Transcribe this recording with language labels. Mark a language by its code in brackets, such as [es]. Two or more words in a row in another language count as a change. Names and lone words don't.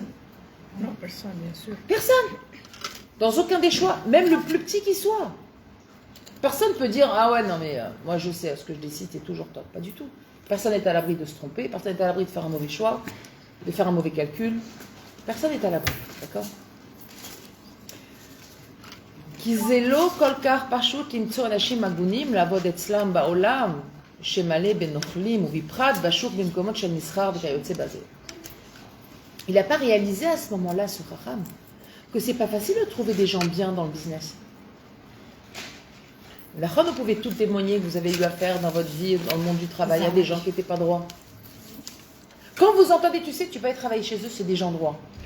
[fr] Non, personne, bien sûr. Personne. Dans aucun des choix, même le plus petit qui soit. Personne ne peut dire ah ouais non mais moi je sais ce que je décide c'est toujours top. Pas du tout. Personne n'est à l'abri de se tromper, personne n'est à l'abri de faire un mauvais choix, de faire un mauvais calcul. Personne n'est à l'abri, d'accord? [he] כי זה לא כל כך פשוט למצוא אנשים הגונים לעבוד אצלם בעולם שמלא בנוכלים ובפרט בשוק במקומות של מסחר וכיוצא בזה. [fr] Il n'a pas réalisé à ce moment-là, ce Chacham, que c'est pas facile de trouver des gens bien dans le business. Là, vous pouvez tout témoigner que vous avez eu affaire dans votre vie, dans le monde du travail, à des gens qui n'étaient pas droits. Quand vous entendez, tu sais que tu vas aller travailler chez eux, c'est des gens droits.